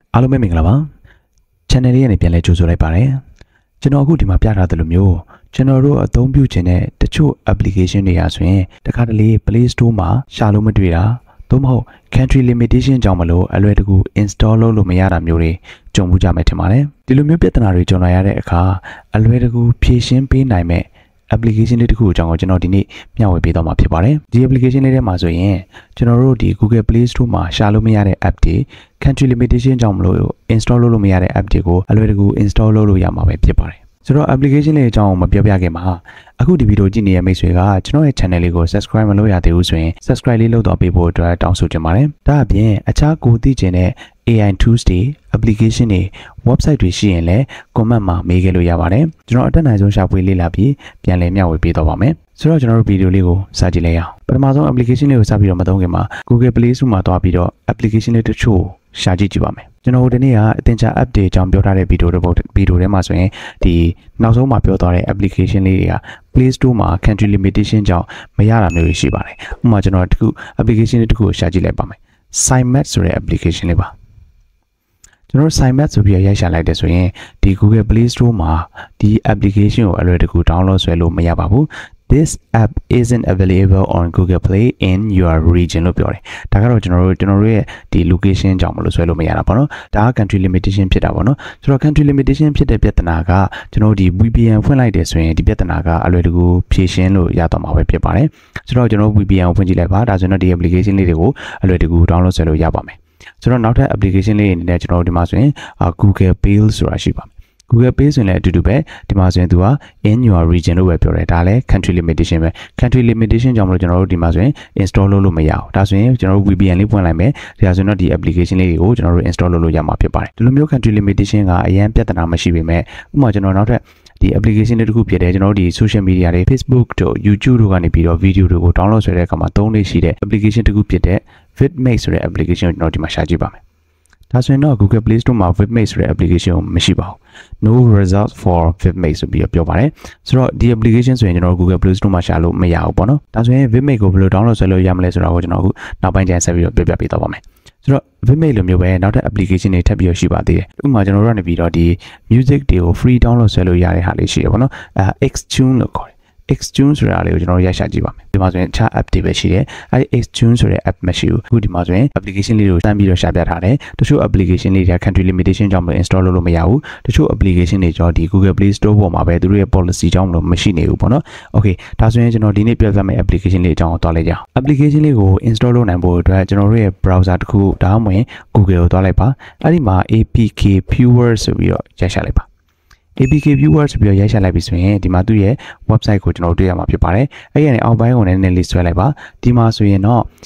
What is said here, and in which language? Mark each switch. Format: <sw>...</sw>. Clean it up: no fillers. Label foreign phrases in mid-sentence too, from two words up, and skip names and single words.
<my>အားလုံးပဲမင်္ဂလာပါ channel လေးကနေပြန်လဲကြိုဆိုလိုက်ပါတယ်ကျွန်တော်အခုဒီမှာပြထားသလိုမျိုးကျွန်တော်တို့အသုံးပြုခြင်းတဲ့တချို့ application တွေရာဆိုရင်တခါတလေ Play Store မှာရှာလို့မတွေ့တာသို့မဟုတ်</my> <en>country limitation</en> <my>ကြောင့်မ လို့အလွယ်တကူ install လုပ်လို့မရတာမျိုးတွေကြုံမှုကြမယ်ထင်ပါတယ်ဒီလိုမျိုးပြဿနာတွေကြုံလာရတဲ့အခါအလွယ်တကူဖြေရှင်းပေးနိုင်မဲ့ application လေးတစ်ခုအ ကြောင်းကိုကျွန်တော်ဒီနေ့မျှဝေပေးသွားမှာဖြစ်ပါတယ်ဒီ application လေးထဲမှာဆိုရင်ကျွန်တော်တို့ဒီ Google Play Store မှာရှာလို့မရတဲ့ app တွေ</my> <en>country limitation</en> <my>ကြောင့်မလို့ install လုပ်လို့မရတဲ့ app တွေကိုအလွယ်တကူ install လုပ်လို့ရမှာပဲဖြစ်ပါတယ်ဆိုတော့ application လေးအကြောင်းမပြောပြခင်မှာအခုဒီဗီဒီယိုကြည့်နေတဲ့မိတ်ဆွေကကျွန်တော်ရဲ့ channel လေးကို subscribe မလုပ်ရသေးဘူးဆိုရင် subscribe လေးလုပ်တော့ပေးဖို့အတွက်တောင်းဆိုချင်ပါတယ်ဒါအပြင်အခြားကိုသိချင်တဲ့</my> <en>AI tools</en> <my>တွေ application တွေ website တွေရှိရင်လည်း comment မှာမေးခဲ့လို့ရပါတယ်ကျွန်တော်အတက်နိုင်ဆုံးရှာဖွေလေ့လာပြီးပြန်လည်မျှဝေပေးတော့ပါမယ်ဆိုတော့ကျွန်တော်တို့ဗီဒီယိုလေးကိုစကြည့်လိုက်ရအောင်ပထမဆုံး application လေးကို စပြီးတော့မသုံးခင်မှာ Google Play Store မှာတွားပြီးတော့ application လေးတချို့ရှာကြည့်ကြည့်ပါမယ်ကျွန်တော်ဒီနေ့ကအသင်္ချာ app တွေ အကြောင်းပြောထားတဲ့ဗီဒီယိုထဲမှာဆိုရင်ဒီနောက်ဆုံးမှာပြောသွားတဲ့ application လေးတွေက Play Store မှာ</my> <en>country limitation</en> <my>ကြောင့်မရတာမျိုးရှိပါတယ်ဥပမာကျွန်တော်တခု application လေးတခုကိုရှာကြည့်လိုက်ပါမယ် SignMap ဆိုတဲ့ application လေးပါကျွန်တော် SignMap ဆိုပြီးရိုက်ရှာလိုက်တယ်ဆိုရင်ဒီ Google Play Store မှာဒီ application ကိုအလွယ်တကူ download ဆွဲလို့မရပါဘူး</my> <en>This app isn't available on Google Play in your region</en> <my>လို့ပြော တယ်ဒါကတော့ကျွန်တော်တို့ရဲ့ဒီ location ကြောင့်မလို့ဆွဲလို့မရတာပေါ့နော်ဒါက</my> <en>country limitation</en> <my>ဖြစ်တာပေါ့နော်ဆိုတော့</my> <en>country limitation</en> <my>ဖြစ်တဲ့ပြဿနာကကျွန်တော်ဒီ VPN ဖွင့်လိုက်တယ်ဆိုရင်ဒီပြဿနာကအလွယ်တကူဖြေရှင်းလို့ရတော့မှာပဲဖြစ်ပါတယ်ဆိုတော့ကျွန်တော် VPN ကိုဖွင့်ကြည့်လိုက်ပါဒါဆိုရင်တော့ဒီ application လေးတွေကိုအလွယ်တကူ download ဆွဲလို့ရပါမယ်ဆိုတော့နောက်ထပ် application လေးအနေနဲ့ကျွန်တော်ဒီမှာဆိုရင် Google Pay ဆိုတာရှိပါမယ်Google Pay ဆိုရင်လည်းအတူတူပဲဒီမှာဆိုရင်သူက</my> <en>in your region</en> <my>လို့ပဲပြောတယ်ဒါလည်း country limitation ပဲ</my> <en>country limitation</en> <my>ကြောင့်မလို့ကျွန်တော်တို့ဒီမှာဆိုရင် install လုပ်လို့မရဘူးဒါဆိုရင်ကျွန်တော်တို့ VPN လေးဖွင့်လိုက်မယ်ဒါဆိုရင်တော့ဒီ application လေးတွေကိုကျွန်တော်တို့ install လုပ်လို့ရမှာဖြစ်ပါတယ်ဒီလိုမျိုး</my> <en>country limitation</en> <my>ကအရင်ပြဿနာမရှိပေမဲ့ဥပမာကျွန်တော်နောက်ထပ်ဒီ application လေးတစ်ခုဖြစ်တယ်ကျွန်တော်တို့ဒီ</my> <en>social media</en> <my>တွေ Facebook တို့ YouTube တို့ကနေပြီးတော့ video တွေကို download ဆွဲတဲ့အခါမှာသုံးလေးရှိတဲ့ application တစ်ခုဖြစ်တဲ့ Vidmate ဆိုတဲ့ application ကိုကျွန်တော်ဒီမှာရှာကြည့်ပါမယ်ဒါဆိုရင်တော့ Google Play Store မှာ Vidmate ဆိုတဲ့ application ကိုမရှိပါဘူး</my> <en>no results for Vidmate</en> <my>ဆိုပြီးပြောပါတယ်ဆိုတော့ဒီ application ဆိုရင်ကျွန်တော် Google Play Store မှာရှာလို့မရဘူးပေါ့နော်ဒါဆိုရင် Vidmate ကိုဘယ်လို download ဆွဲလို့ရမလဲဆိုတာကိုကျွန် တော်အခုနောက်ပိုင်းကျရင်ဆက်ပြီးတော့ပြပြပေးတော့ပါမယ်ဆိုတော့ Vidmate လိုမျိုးပဲနောက်ထပ် application တွေထပ်ပြီးတော့ရှိပါသေးတယ်ဥပမာကျွန်တော်တို့ကနေပြီးတော့ဒီ music တွေကို</my> <en>free download</en> <my>ဆွဲလို့ရတဲ့ဟာလေးရှိတယ်ပေါ့နော် Xtune လို့ခေါ်တယ်Xtune ဆိုတာ လေးကိုကျွန်တော်ရိုက်ရှာကြည့်ပါမယ်ဒီမှာဆိုရင်အခြား app တွေပဲရှိတယ်အဲဒီ Xtune ဆိုတဲ့ app မရှိဘူးအခုဒီမှာဆိုရင် application လေးတွေကိုစမ်းပြီးတော့ရှာပြထားတယ်တချို့ application လေးတွေက</my> <en>country limitation</en> <my>ကြောင့်မလို့ install လုပ်လို့မရဘူးတချို့ application တွေကြောင့်ဒီ Google Play Store ပေါ်မှာပဲသူတို့ရဲ့ policy ကြောင့်မလို့မရှိနေဘူးပေါ့နော် Okay ဒါဆိုရင်ကျွန်တော်ဒီနေ့ပြပြမယ့် application လေးအကြောင်းကိုသွားလိုက်ကြအောင် application လေးကို install လုပ်နိုင်ဖို့အတွက်ကျွန်တော်တို့ရဲ့ browser တစ်ခုဒါမှမဟုတ် Google ကိုသွားလိုက်ပါအဲဒီမှာ APK Viewer ဆိုပြီးတော့ရိုက်ရှာလိုက်ပါAPK Viewer ဆိုပြီးတော့ရိုက်ရှာလိုက်ပြီဆိုရင်ဒီမှာသူ့ရဲ့ website ကိုကျွန်တော်တို့တွေ့ရမှာဖြစ်ပါတယ်အဲ့ဒီကနေအောက်ပိုင်းကိုနည်းနည်းလေးဆွဲလိုက်ပါဒီမှာဆိုရင်တော့</my>